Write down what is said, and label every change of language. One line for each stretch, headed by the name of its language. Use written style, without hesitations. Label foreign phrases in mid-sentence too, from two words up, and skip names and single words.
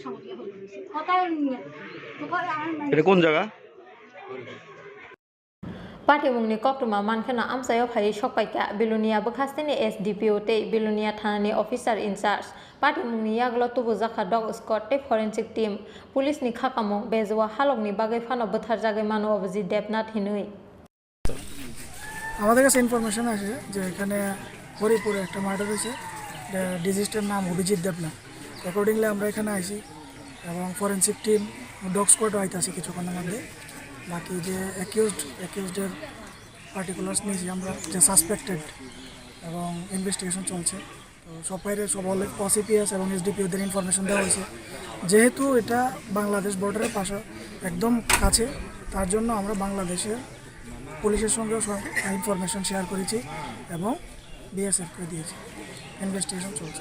Bangla: এটা কোন জায়গা?
Kok Borok: पार्टीमुंगनि कक्टमा मानखना आमसायाव फायै सकाइका बिलुनिया बखास्तेनि SDPO ते बिलुनिया थानानि
English: officer in-charge
Kok Borok: पार्टीमुंगनि यागल तुबु जाखा
English: dog squad
Kok Borok: ते
English: forensic team
Kok Borok: पुलिसनि खाकामुं बेजवा हालकनि बागै फानो बोथार जागै मानो अभिजित देबनाथ हिनुই
Bangla: আমাদের কাছে ইনফরমেশন আছে যে এখানে হরিপুরে একটা মার্ডার হয়েছে ডিজিজটার নাম অভিজিৎ দেবনাথ অ্যাকর্ডিংলি আমরা এখানে আইছি এবং
English: forensic team dog squad-o
Bangla: আইতাছে কিছুক্ষণের মধ্যে বাকি যে অ্যাকিউজডের পার্টিকুলার্স নিয়েছি আমরা যে সাসপেক্টেড এবং ইনভেস্টিগেশন চলছে তো সব OCPS এবং SDPOদের ইনফরমেশন দেওয়া হয়েছে যেহেতু এটা বাংলাদেশ বর্ডারের পাশে একদম কাছে তার জন্য আমরা বাংলাদেশের পুলিশের সঙ্গে ইনফরমেশন শেয়ার করেছি এবং BSFকে দিয়েছি ইনভেস্টিগেশন চলছে